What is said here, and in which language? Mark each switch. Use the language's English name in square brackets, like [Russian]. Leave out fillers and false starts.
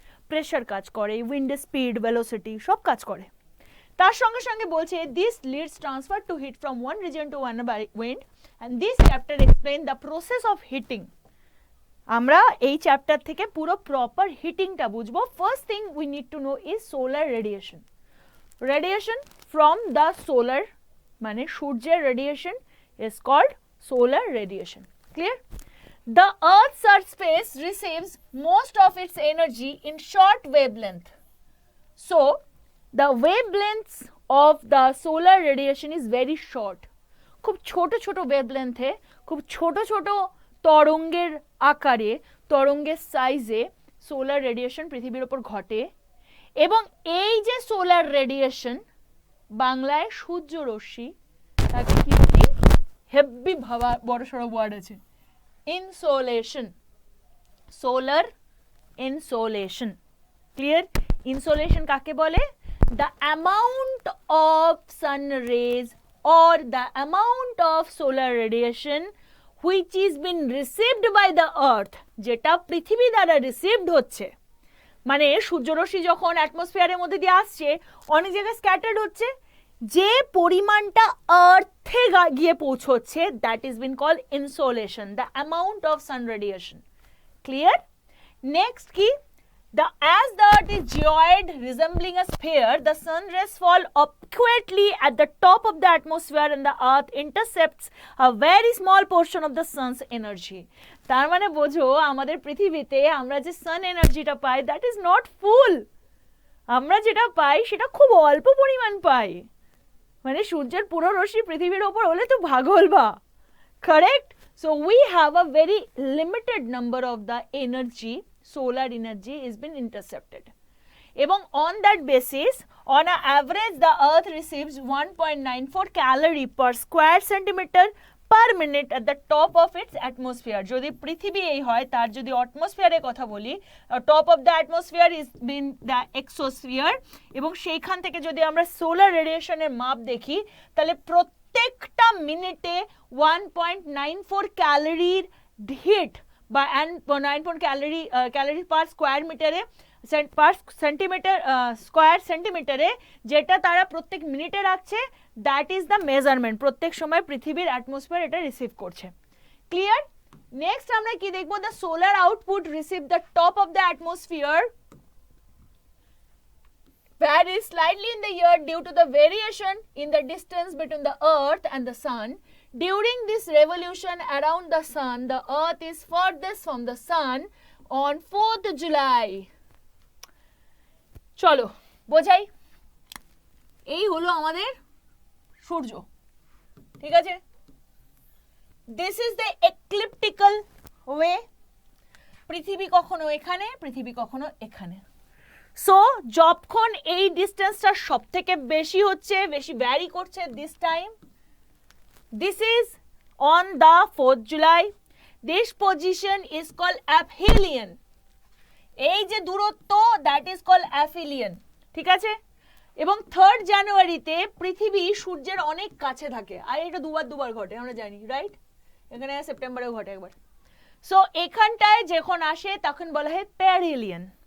[Bangla] Pressure কাজ করে, উইন্ডের speed, velocity সব কাজ করে। তার সঙ্গে সঙ্গে বলছে [English] This leads transfer to heat from one region to one by wind, and this chapter explain the process of heating. [Bangla] আমরা এই চ্যাপ্টার থেকে পুরো প্রপার হিটিংটা বুঝবো। [English] First thing we need to know is solar radiation. Radiation from the solar, [Bangla] মানে সূর্যের [English] Radiation is called solar radiation. Clear? The Earth's surface receives most of its energy in short wavelength. So, the wavelengths of the solar radiation is very short. [Bangla] খুব ছোট ছোট ওয়েভলেন্থে, খুব ছোট ছোট তরঙ্গের আকারে, তরঙ্গের সাইজে সোলার রেডিয়েশন পৃথিবীর ওপর ঘটে। এবং এই যে সোলার রেডিয়েশন, বাংলায় সূর্যরশ্মি, তাকে কি বলি? হেভি ভাবা বড় সড়ো ওয়ার্ড আছে, insolation, solar insolation. Clear? [English] Insolation [Bangla] কাকে বলে? [English] The amount of sun rays or the amount of solar radiation which is been received by the earth, [Bangla] যেটা পৃথিবী দ্বারা রিসিভড হচ্ছে, মানে সূর্যরশ্মি যখন অ্যাটমসফিয়ারের মধ্যে দিয়ে আসছে, অনেক জায়গায় স্ক্যাটার্ড হচ্ছে, যে পরিমাণটা আর্থে গিয়ে পৌঁছচ্ছে, [English] That is been called insolation, the amount of sun radiation. [Bangla] Clear? Next কি? [English] as the earth is geoid resembling a sphere, the sun rays fall accurately at the top of the atmosphere and the earth intercepts a very small portion of the sun's energy. [Bangla] তার মানে বোঝো, আমাদের পৃথিবীতে আমরা যে সান এনার্জিটা পাই, [English] That is not full. [Bangla] আমরা যেটা পাই সেটা খুব অল্প পরিমাণ পাই, মানে সূর্যের পুরো রশ্মি পৃথিবীর ওপর হলে তো ভাগল বা, correct? [English] So we have a very limited number of the energy, solar energy is been intercepted. এবং on that basis, on an average the earth receives 1.94 calorie per square centimeter per minute at the top of its atmosphere. [Bangla] যদি পৃথিবী এই হয়, তার যদি অ্যাটমসফিয়ারের কথা বলি, [English] top of the atmosphere is been the exosphere, [Bangla] এবং সেইখান থেকে যদি আমরা সোলার রেডিয়েশনের মাপ দেখি, তাহলে প্রত্যেকটা মিনিটে 1.94 ক্যালোরির হিট বা 94 ক্যালোরি পার স্কোয়ার মিটারে, পার সেন্টিমিটার স্কোয়ার সেন্টিমিটারে, যেটা তারা প্রত্যেক মিনিটে রাখছে, [English] That is the measurement. [Bangla] প্রত্যেক সময় পৃথিবীর অ্যাটমসফিয়ার এটা রিসিভ করছে। ক্লিয়ার? নেক্সট আমরা কি দেখবো? [English] The solar output receive the top of the atmosphere varies slightly in the year due to the variation in the distance between the earth and the sun. During this revolution around the sun, the earth is furthest from the sun on 4th July. [Bangla] চলো বোঝাই, এই হলো আমাদের সূর্য, ঠিক আছে? [English] This is the ecliptical way. [Bangla] পৃথিবী কখনো এখানে, পৃথিবী কখনো এখানে। সো যখন এই ডিস্টেন্সটা সব থেকে বেশি হচ্ছে, বেশি ভ্যারি করছে, this time, [English] this is on the 4th July. This position is called aphelion. [Bangla] এই যে দূরত্ব, [English] that is called aphelion, [Bangla] ঠিক আছে? এবং 3rd জানুয়ারিতে পৃথিবী সূর্যের অনেক কাছে থাকে, আর এটা দুবার ঘটে, আমরা জানি, রাইট? এখানে সেপ্টেম্বরেও ঘটে একবার। সো এখানটায় যখন আসে তখন বলা হয় পেরিলিয়ন।